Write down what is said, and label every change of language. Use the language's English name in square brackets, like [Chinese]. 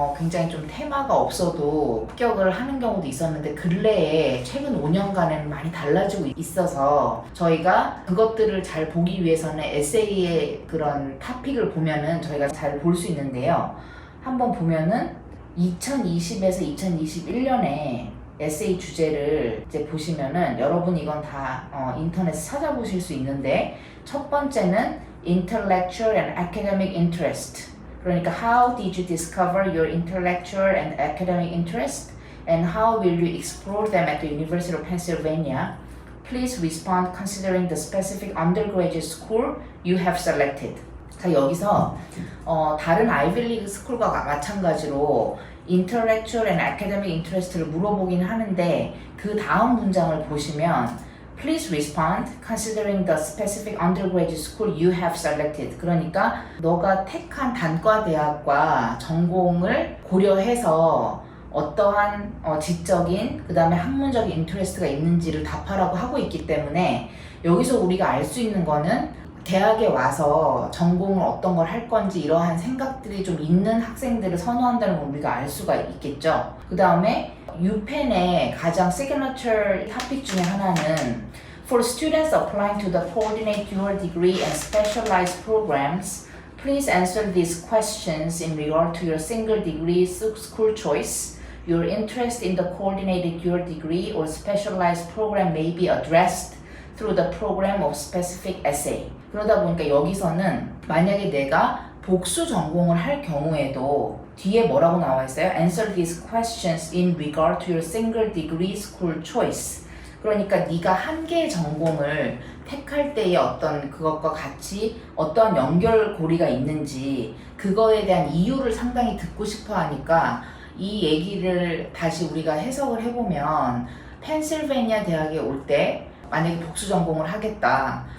[Korean] 굉장히 좀 테마가 없어도 합격을 하는 경우도 있었는데 근래에 최근 5년간에는 많이 달라지고 있어서 저희가 그것들을 잘 보기 위해서는 에세이의 그런 토픽을 보면은 저희가 잘 볼 수 있는데요. 한번 보면은 2020에서 2021년에 에세이 주제를 이제 보시면은 여러분 이건 다 인터넷에 찾아보실 수 있는데 첫 번째는 [English] Intellectual and Academic Interest. 그러니까 How did you discover your intellectual and academic interest and how will you explore them at the University of Pennsylvania? Please respond considering the specific undergraduate school you have selected. [Korean] 자, 여기서 다른 아이비리그 스쿨과 마찬가지로 [English] Intellectual and Academic Interest [Korean] 를 물어보긴 하는데 그 다음 문장을 보시면 [English] Please respond considering the specific undergraduate school you have selected. [Korean] 그러니까 너가 택한 단과 대학과 전공을 고려해서 어떠한 지적인 그 다음에 학문적인 인터레스트가 있는지를 답하라고 하고 있기 때문에 여기서 우리가 알 수 있는 거는 대학에 와서 전공을 어떤 걸 할 건지 이러한 생각들이 좀 있는 학생들을 선호한다는 걸 우리가 알 수가 있겠죠. 그 다음에 유펜의 가장 시그너처 토픽 중에 하나는 [English] For students applying to the coordinate your degree and specialized programs, please answer these questions in regard to your single degree school choice. Your interest in the coordinated your degree or specialized program may be addressed through the program of specific essay. [Korean] 그러다 보니까 여기서는 만약에 내가 복수 전공을 할 경우에도 뒤에 뭐라고 나와 있어요? [English] Answer these questions in regard to your single degree school choice. [Korean] 그러니까 네가 한 개의 전공을 택할 때의 어떤 그것과 같이 어떠한 연결고리가 있는지 그거에 대한 이유를 상당히 듣고 싶어 하니까 이 얘기를 다시 우리가 해석을 해보면 펜실베니아 대학에 올 때 만약에 복수 전공을 하겠다.